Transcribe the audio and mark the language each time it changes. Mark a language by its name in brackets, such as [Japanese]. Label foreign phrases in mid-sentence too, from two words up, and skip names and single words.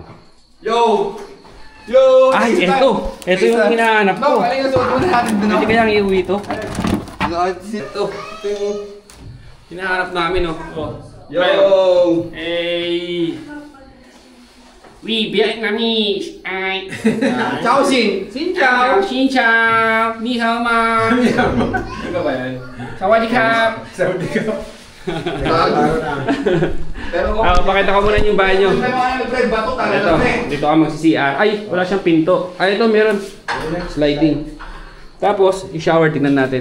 [English] Yo! Yo! [Filipino] Ay, ito! Ito yung hinahanap ko. No, galing na suot muna natin doon. Pwede kayang iuwi ito? Ito. Ito yung... Hinahanap namin o. [English] Yo! Hey! Oui, Vietnamese. Ay. [Vietnamese] Ciao, Xin! Xin chào! Xin chào. [Chinese] 你好吗. [Filipino] Ano ba yan? [Thai] สวัสดีครับ. [Filipino] Saudi ka. Pero kung... Pakita ko muna yung banyo. Kung ano, pre, bato Ito, talaga, pre. dito ka mag-CR. Ay, wala siyang pinto. Ay, ito meron. Sliding. Tapos, yung shower, tingnan natin.